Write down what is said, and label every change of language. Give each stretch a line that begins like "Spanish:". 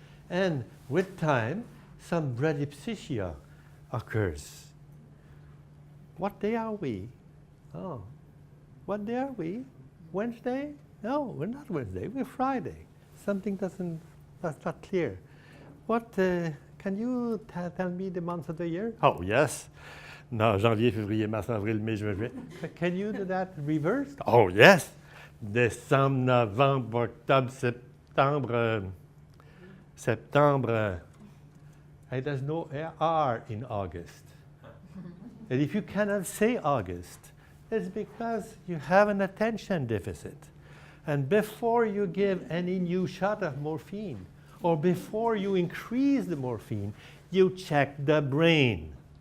English: And with time, some dysesthesia occurs. What day are we? Oh, what day are we? Wednesday? No, we're not Wednesday, we're Friday. Something that's not clear. What, can you tell me the months of the year? Oh, yes.
French: No, janvier, février, mars, avril, mai, juin, juillet.
English: Can you do that reversed? Oh, yes.
French: Décembre, novembre, octobre, septembre.
English: And there's no R in August. And if you cannot say August, it's because you have an attention deficit. And before you give any new shot of morphine, or before you increase the morphine, you check the brain.